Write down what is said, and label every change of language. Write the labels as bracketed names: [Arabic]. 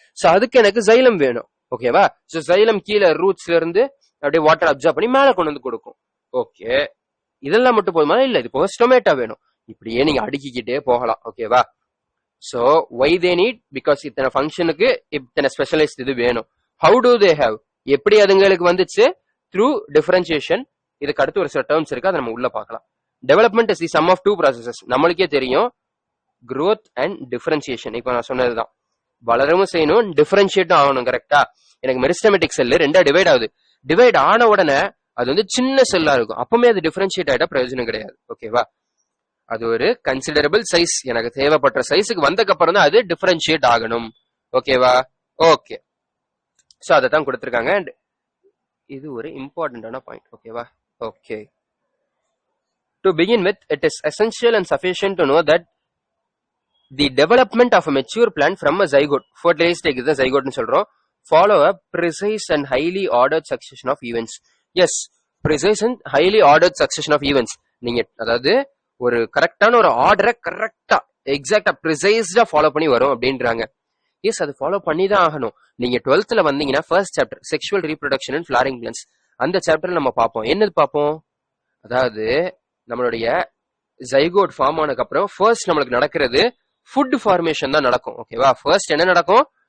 [Tamil] So அதுக்கு எனக்கு xylem வேணும். ஓகேவா. சோ ஜைலம் கீழே ரூட்ஸ்ல இருந்து அப்படியே வாட்டர் அப்சர்வ் பண்ணி மேல கொண்டு வந்து கொடுக்கும். ஓகே, இதெல்லாம் மட்டும் போதுமா? இல்ல, இது போக ஸ்டொமேட்டா வேணும். இப்படியே நீங்க அடுக்கிக்கிட்டே போகலாம். ஓகேவா. So [English] why they need, because [Tamil] இத்தனை ஃபங்க்ஷனுக்கு இத்தனை ஸ்பெஷலைஸ்ட் இது வேணும். [English] how do they have, [Tamil] எப்படி அதுங்களுக்கு வந்துச்சு? [English] through differentiation. [Tamil] இதுக்கு அடுத்து ஒரு சில டேர்ம்ஸ் இருக்கு, அதை நம்ம உள்ள பார்க்கலாம். Development is the some of two processes. நம்மளுக்கே தெரியும், growth அண்ட் டிஃபரன்சியேஷன். இப்ப நான் சொன்னதுதான், வளரவும் செய்யணும், டிஃபரன்ஷியேட்டும் ஆகணும். கரெக்டா. எனக்கு மெரிஸ்டமேட்டிக் செல் ரெண்டா டிவைட் ஆகுது. டிவைட் ஆன உடனே அது வந்து சின்ன செல்லா இருக்கும், அப்பவுமே அது டிஃபரன்ஷியேட் ஆயிட்டா பிரயோஜனம் கிடையாது. ஓகேவா. அது ஒரு கன்சிடரபிள் சைஸ், எனக்கு தேவைப்பட்ட சைஸுக்கு வந்தக்கு அப்புறம் தான் அது டிஃபரன்ஷியேட் ஆகணும். ஓகேவா. ஓகே, சோ அதை தான் கொடுத்திருக்காங்க. அண்ட் இது ஒரு இம்பார்ட்டன்டான பாயிண்ட். ஓகேவா. [English] okay, to begin with, it is essential and sufficient to know that the development of a mature plant from a zygote, fertilized egg is the zygote [Tamil] nu solrom, [English] follow a precise and highly ordered succession of events. Yes, precise and highly ordered succession of events. [Tamil] நீங்க அதாவது ஒரு கரெக்டான ஒரு ஆர்டரை கரெக்டா எக்ஸாக்டா ப்ரிசைஸ்டா follow பண்ணி வரும் அப்படின்றாங்க. எஸ், அது ஃபாலோ பண்ணி தான் ஆகணும். நீங்க 12th வந்தீங்கன்னா first chapter sexual reproduction and flaring plans, அந்த சாப்டர்ல நம்ம பார்ப்போம். என்னது பார்ப்போம்? அதாவது நம்மளுடைய ஜைகோட் ஃபார்ம் ஆனதுக்கு அப்புறம் ஃபர்ஸ்ட் நம்மளுக்கு நடக்கிறது ஃபுட் ஃபார்மேஷன் தான் நடக்கும். ஓகேவா. ஃபர்ஸ்ட் என்ன நடக்கும்?